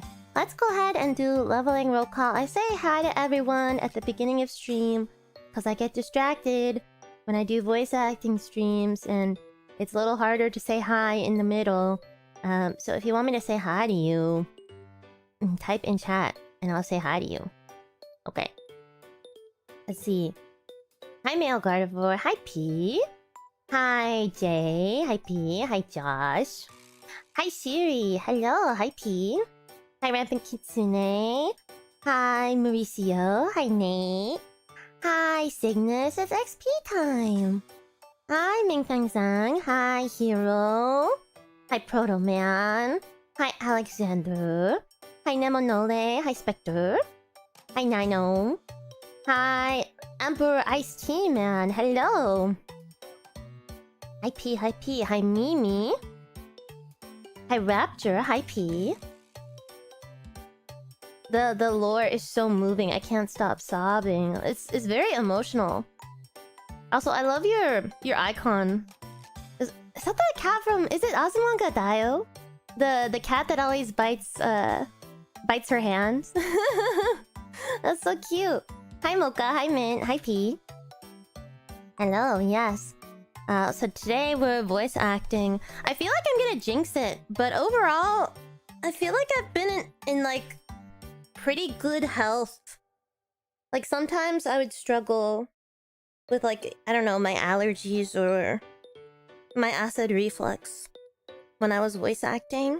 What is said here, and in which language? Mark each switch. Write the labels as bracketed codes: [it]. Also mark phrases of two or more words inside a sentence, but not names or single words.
[en] Let's go ahead and do leveling roll call. I say hi to everyone at the beginning of stream because I get distracted when I do voice acting streams, and it's a little harder to say hi in the middle. So if you want me to say hi to you, type in chat and I'll say hi to you. Okay. Let's see. Hi Male Gardevoir. Hi P. Hi Jay. Hi P. Hi Josh. Hi Siri. Hello. Hi P. Hi Rampant Kitsune. Hi Mauricio. Hi Nate. Hi Cygnus. It's XP time. Hi Mingfang-san. Hi Hero. Hi Proto Man. Hi Alexander. Hi Nemonole. Hi Spectre. Hi Nino. Hi Emperor Ice Tea Man. Hello. Hi P. Hi P. Hi Mimi. Hi Rapture. Hi P. The lore is so moving. I can't stop sobbing. It's very emotional. Also, I love your icon. Is that the cat from? Is it Azumanga Daioh? The cat that always bites her hands. That's so cute. Hi Mocha. Hi Mint. Hi P. Hello. Yes. So today we're voice acting. I feel like I'm gonna jinx it, but overall, I feel like I've been in like pretty good health. Like sometimes I would struggle with like, I don't know, my allergies or my acid reflux when I was voice acting.